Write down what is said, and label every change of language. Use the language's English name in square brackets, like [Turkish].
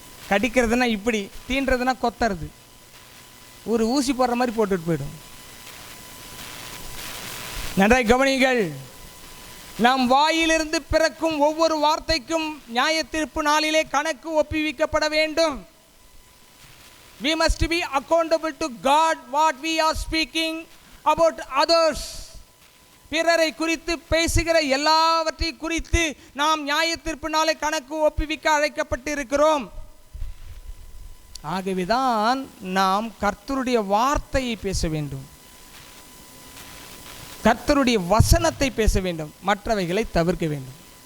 [Tamil] கடிக்கிறதுனா இப்படி, தீண்டுறதுனா கொத்துறது, ஒரு ஊசி போடுற மாதிரி போட்டுட்டு போயிடும். நன்றாய் கவனிங்கள். நம் வாயிலிருந்து பிறக்கும் ஒவ்வொரு வார்த்தைக்கும் நியாய தீர்ப்பு நாளிலே கணக்கு ஒப்புவிக்கப்பட வேண்டும். [English] We must be accountable to God what we are speaking about others. [Tamil] பிறரை குறித்து பேசுகிற எல்லாவற்றை குறித்து நாம் நியாய தீர்ப்பு நாளை கணக்கு ஒப்புவிக்க அழைக்கப்பட்டு இருக்கிறோம். ஆகவேதான் நாம் கர்த்தருடைய வார்த்தையை பேச வேண்டும், கர்த்தருடைய வசனத்தை பேச வேண்டும், மற்றவைகளை தவிர்க்க வேண்டும்.